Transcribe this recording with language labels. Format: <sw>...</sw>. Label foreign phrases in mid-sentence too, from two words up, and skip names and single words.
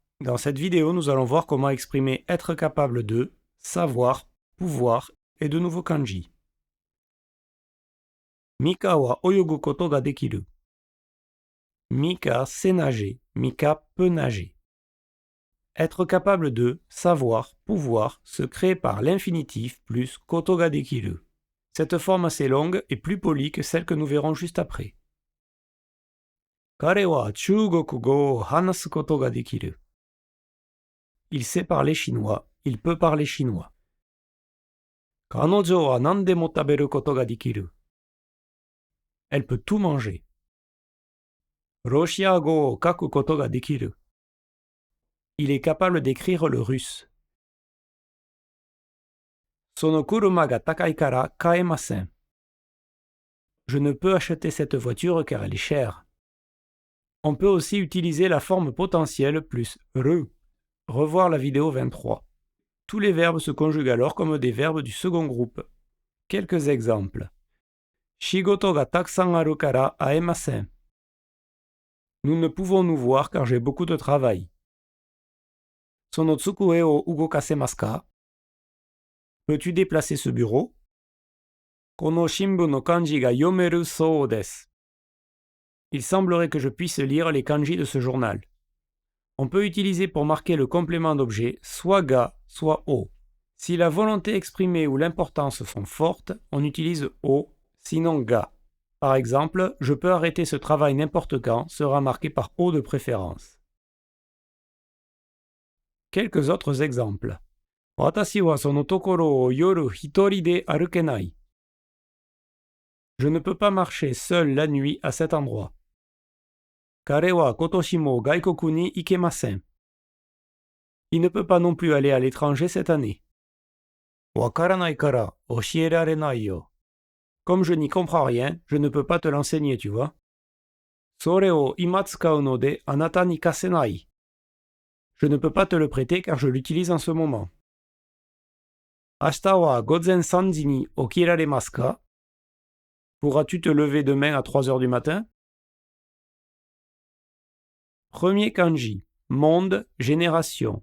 <fr>Dans cette vidéo, nous allons voir comment exprimer être capable de, savoir, pouvoir et de nouveaux kanji.</fr> <ja>ミカは泳ぐことができる.</ja> <fr>Mika sait nager. Mika peut nager. Être capable de, savoir, pouvoir se crée par l'infinitif plus</fr> <ja>ことができる.</ja> <fr>Cette forme assez longue est plus polie que celle que nous verrons juste après.</fr> <ja>彼は中国語を話すことができる.</ja> <fr>Il sait parler chinois. Il peut parler chinois.</fr> <ja>彼女は何でも食べることができる.</ja> <fr>Elle peut tout manger.</fr> <ja>ロシア語を書くことができる.</ja> <fr>Il est capable d'écrire le russe.</fr> <ja>その車が高いから買えません.</ja> <fr>Je ne peux acheter cette voiture car elle est chère. On peut aussi utiliser la forme potentielle plus re. Revoir la vidéo 23. Tous les verbes se conjuguent alors comme des verbes du second groupe. Quelques exemples.</fr> <ja>仕事がたくさんあるから会えません.</ja> <fr>Nous ne pouvons nous voir car j'ai beaucoup de travail.</fr> <ja>その机を動かせますか?</ja> <fr>Peux-tu déplacer ce bureau?</fr> <ja>この新聞の漢字が読めるそうです.</ja> <fr>Il semblerait que je puisse lire les kanji de ce journal. On peut utiliser pour marquer le complément d'objet soit ga, soit o. Si la volonté exprimée ou l'importance sont fortes, on utilise o, sinon ga. Par exemple, je peux arrêter ce travail n'importe quand sera marqué par o de préférence. Quelques autres exemples.</fr> <ja>私はその所を夜一人で歩けない.</ja> <fr>Je ne peux pas marcher seul la nuit à cet endroit.</fr> <ja>彼は今年も外国に行けません.</ja> <fr>Il ne peut pas non plus aller à l'étranger cette année.</fr> <ja>分からないから教えらないよ.</ja> <fr>Comme je n'y comprends rien, je ne peux pas te l'enseigner, tu vois.</fr> <ja>それを今使うのであなたに貸せない.</ja> <fr>Je ne peux pas te le prêter car je l'utilise en ce moment.</fr> <ja>明日は午前3に起きられますか?</ja> <fr>Pourras-tu te lever demain à 3 heures du matin? Premier kanji, monde, génération.</fr>